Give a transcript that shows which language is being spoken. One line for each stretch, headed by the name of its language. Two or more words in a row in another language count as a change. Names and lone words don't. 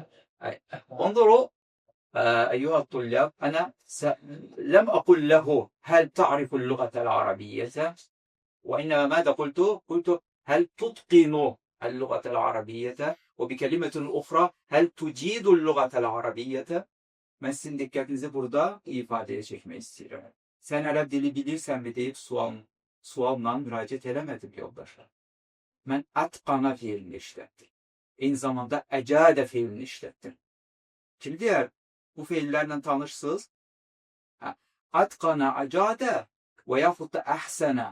Arabic: انظروا أيها الطلاب، أنا لم أقل له هل تعرف اللغة العربية، وإنما ماذا قلت هل تتقن اللغة العربية، وبكلمة أخرى هل تجيد اللغة العربية.
Turkish: Ben sizin dikkatinizi burada ifadeye çekmek istiyorum.
Azerbaijani: Sen Arap dili bilirsen mi deyip sualla müracaat eləmədim yoldaşlar. Mən atqana fiilini işlətdim. Eyni zamanda əcədə fiilini işlətdim. Kim deyər, bu fiillərlə tanışsınız? Atqana, əcədə və yaxud da əhsənə.